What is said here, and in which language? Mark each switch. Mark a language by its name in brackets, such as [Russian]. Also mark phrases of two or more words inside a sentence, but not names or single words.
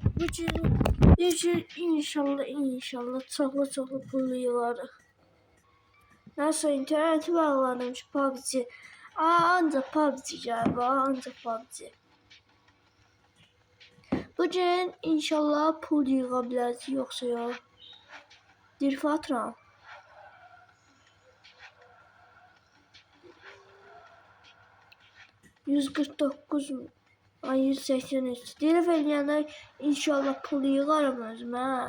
[Azerbaijani] Bugün inşallah çoxlu pullu yığarıq. [Turkish] Nasıl interneti bağlanmış PUBG. Ancak PUBG galiba, ancak PUBG. [Azerbaijani] Bugün inşallah pul yığa biləcəyik, yoxsa yox. Dirf atıram. $149 ay 183. Dirf eləyəndə inşallah pul yığarım özümə.